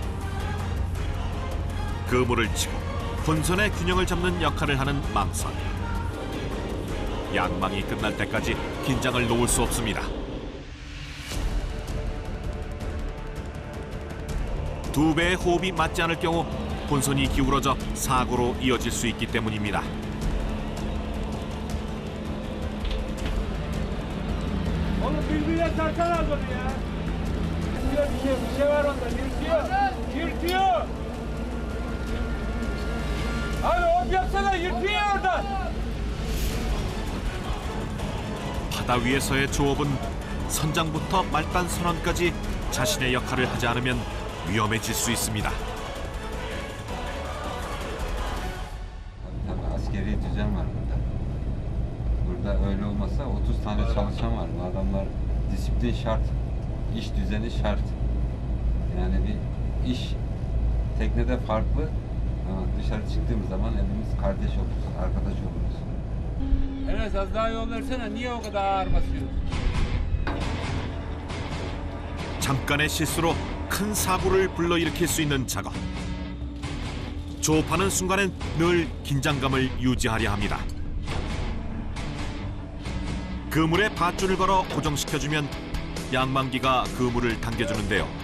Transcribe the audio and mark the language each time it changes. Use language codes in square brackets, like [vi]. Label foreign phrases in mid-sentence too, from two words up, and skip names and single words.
[ko] 그물을 치고 본선의 균형을 잡는 역할을 하는 망선. 양망이 끝날 때까지 긴장을 놓을 수 없습니다. 두 배의 호흡이 맞지 않을 경우 본선이 기울어져 사고로 이어질 수 있기 때문입니다. [tr] Oğlum birbirine sarkan al onu ya. Bir şey var onda. Yırtıyor. Abi hop yapsana, yırtıyor oradan. [ko] 바다 위에서의 조업은 선장부터 말단 선원까지 자신의 역할을 하지 않으면 위험해질 수 있습니다. [tr] Tabii askeri düzen var burada. Burada öyle olmasa 30 tane çalışan var. Bu adamlar disiplin şart, iş düzeni şart. Yani bir iş teknede farklı ama dışarı çıktığımız zaman hepimiz kardeş oluruz, arkadaş oluruz. Enes az daha yol versene. Niye o kadar ağır basıyorsun? [ko] 잠깐의 실수로 큰 사고를 불러일으킬 수 있는 작업. 조업하는 순간엔 늘 긴장감을 유지하려 합니다. 그물에 밧줄을 걸어 고정시켜주면 양망기가 그물을 당겨주는데요.